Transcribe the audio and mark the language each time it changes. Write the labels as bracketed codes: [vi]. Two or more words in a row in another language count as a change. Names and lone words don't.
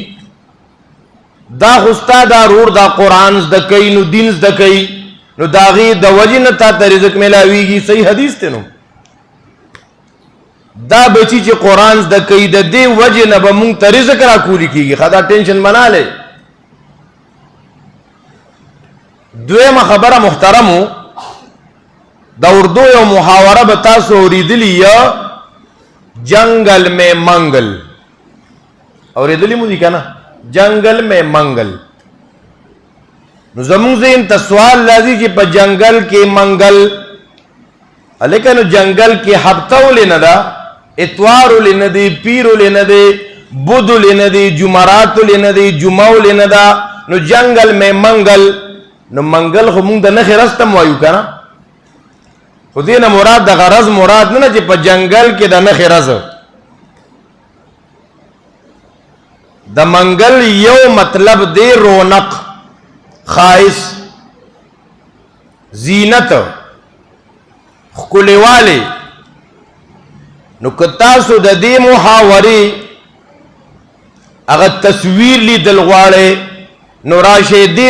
[ps] دا خو ستا دا رور دا قرآن زده کوي نو دین زده کوي نو د هغې د وجې نه تا ته رزق میلاویږي صحیح حدیث دی نو دا بچي چې قرآن زده کوي د دې وجې نه به مونږ ته رزق راکولي کېږي ښه دا ټینشن [ur] بنا لې [ps] دویمه خبره محترمو د اردو یو محاوره به تاسو اورېدلي یا [ur] جنگل میں منگل [ps] اورېدلي مو دي که نه [ur] جنگل میں منگل [ps] نو زمونږ ذهن ته سوال راځي چې په جنگل کې منگل هلکه نو جنگل کې هفته ولې نه ده اتوار ولې نه دی پیر ولې نه دی بد ولې نه دی جمعرات ولې نه دی جمعه ولې نه ده نو [ur] جنگل میں منگل [ps] نو منگل خو مونږ د نښې رز ته م وایو که نه خو دې نه مراد د غرض مراد نه چې په جنگل کې د نښې رز د منگل یو مطلب دی رونق خائص زینت ښکلېوالی نو که تاسو د دې محاورې هغه تصویر لیدل غواړئ نو راشئ دې